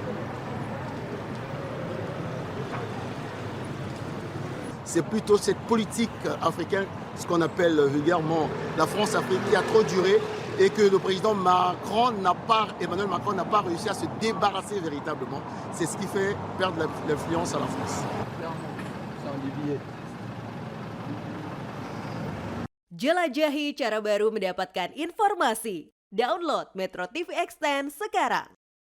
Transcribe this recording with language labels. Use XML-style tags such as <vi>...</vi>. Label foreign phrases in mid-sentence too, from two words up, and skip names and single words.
<fr>C'est plutôt cette politique africaine, ce qu'on appelle vulgairement la France-Afrique, qui a trop duré et que le président Emmanuel Macron n'a pas réussi à se débarrasser véritablement. C'est ce qui fait perdre l'influence à la France.</fr> <id>Jelajahi cara baru mendapatkan informasi. Download Metro TV Extend sekarang.</id>